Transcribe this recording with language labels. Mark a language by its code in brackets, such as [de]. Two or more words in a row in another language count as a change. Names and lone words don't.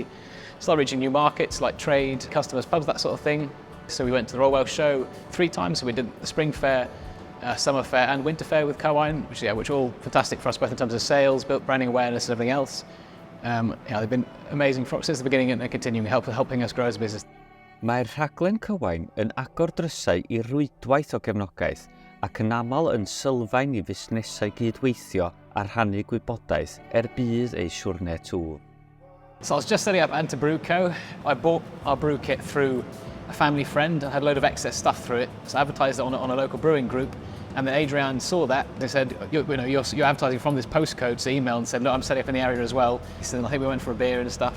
[en] Started reaching new markets like trade, customers, pubs, that sort of thing. So we went to the Royal Welsh Show 3 times. So we did the Spring Fair, Summer Fair and Winter Fair with Cywain, which are all fantastic for us both in terms of sales, built branding awareness and everything else. They've been amazing since the beginning and continuing helping us grow as a business. [cy] Mae'r rhaglen Cywain yn agor drysau i rwydwaith o gefnogaeth ac yn aml yn sylfaen i fusnesau gydweithio a rhannu gwybodaeth budd ei siwrne twf. [en] So I was just setting up Antur Brew Co. I bought our brew kit through a family friend. I had a load of excess stuff through it, so I advertised it on a local brewing group. And then Adrián saw that. They said, you're advertising from this postcode, so emailed and said, no, I'm setting up in the area as well. So I think we went for a beer and stuff.